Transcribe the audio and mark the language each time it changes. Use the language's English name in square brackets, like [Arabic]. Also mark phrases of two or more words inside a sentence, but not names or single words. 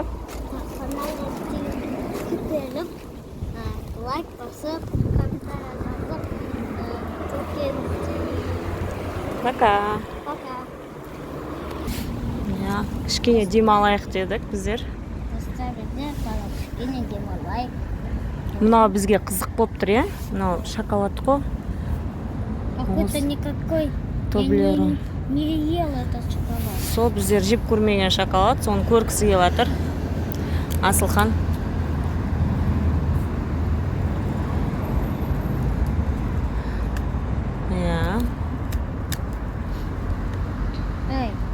[Kazakh] Каналға тіркеліп, лайк басып, комментарий жазып, тіркеліп. [Russian] Пока. Пока. [Kazakh] Кішкене демалайық дедік біздер. Достар біздер кішкене демалайық. Мынау бізге қызық болып тұр, е? Мынау шоколад қой. [Russian] Какой-то никакой. Тоблерон. Не ел этот шоколад. [Kazakh] Сол біздер жеп көрмеген шоколад, соны көргісі келіп жатыр. Асылхан. Эй.